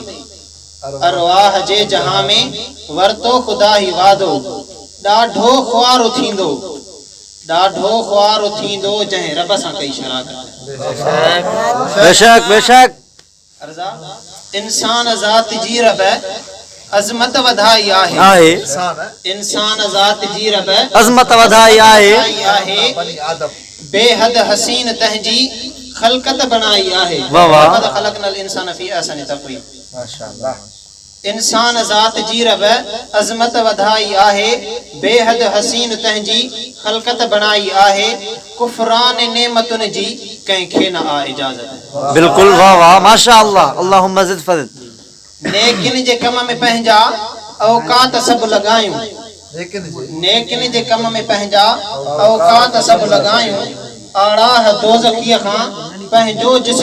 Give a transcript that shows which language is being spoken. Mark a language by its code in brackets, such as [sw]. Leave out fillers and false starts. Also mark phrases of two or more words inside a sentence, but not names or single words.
[sd] में वरतो खुदा ही वादो ॾाढो ख्वारो थींदो जंहिं रब सां कई शराकत। बेशक बेशक अर्ज़ा इंसान ज़ात जी रब अज़मत वधाई आहे इंसान ज़ात जी रब अज़मत वधाई आहे बनी आदम बेहद हसीन तहजी खलकत बनाई आहे वाह वाह [ar] لقد خلقنا الإنسان في أحسن تقويم. [sd] माशाअल्लाह इंसान ज़ात जी रब अज़मत वधाई आहे बेहद हसीन तहजी खलकत बनाई आहे कुफरान नेमतुन जी कंहिंखे न आ इजाज़त। बिल्कुल वाह वाह माशाअल्लाह [ar] اللهم زد فضل. [sd] नेकिन जे कम में पंहिंजा औकात सभु लॻायूं नेकिन जे कम में पंहिंजा औकात सभु लॻायूं आड़ाह दोज़खीअ खां पंहिंजो जिस्म